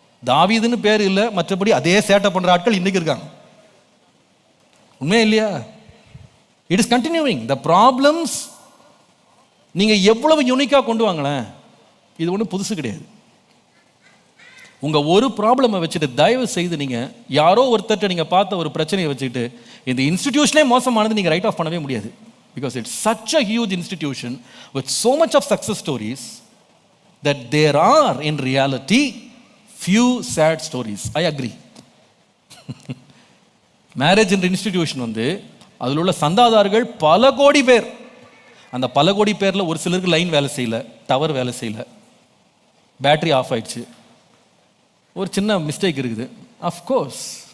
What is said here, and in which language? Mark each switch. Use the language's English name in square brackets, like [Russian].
[Tamil] தாவீதுன்னு பேர் இல்லை, மற்றபடி அதே சேட்டை பண்ணுற ஆட்கள் இன்றைக்கு இருக்காங்க. உண்மையா இல்லையா? [English] It is continuing. [Tamil] The problems நீங்கள் எவ்வளவு யூனிக்காக கொண்டு வாங்களேன், இது ஒன்றும் புதுசு கிடையாது. உங்கள் ஒரு ப்ராப்ளமை வச்சுட்டு தயவு செய்து நீங்கள் யாரோ ஒருத்தர்கிட்ட நீங்கள் பார்த்த ஒரு பிரச்சனையை வச்சுக்கிட்டு இந்த இன்ஸ்டிடியூஷனே மோசமானது நீங்கள் ரைட் ஆஃப் பண்ணவே முடியாது. [English] Because it's such a huge institution with so much of success stories that there are in reality few sad stories. I agree. [Tamil] Marriage என்ற இன்ஸ்டிடியூஷன் வந்து அதில் உள்ள சந்தாதாரர்கள் பல கோடி பேர். அந்த பல கோடி பேரில் ஒரு சிலருக்கு லைன் வேலை செய்யலை, டவர் வேலை செய்யலை, பேட்டரி ஆஃப் ஆயிடுச்சு, ஒரு சின்ன மிஸ்டேக் இருக்குது, அஃப்கோர்ஸ்.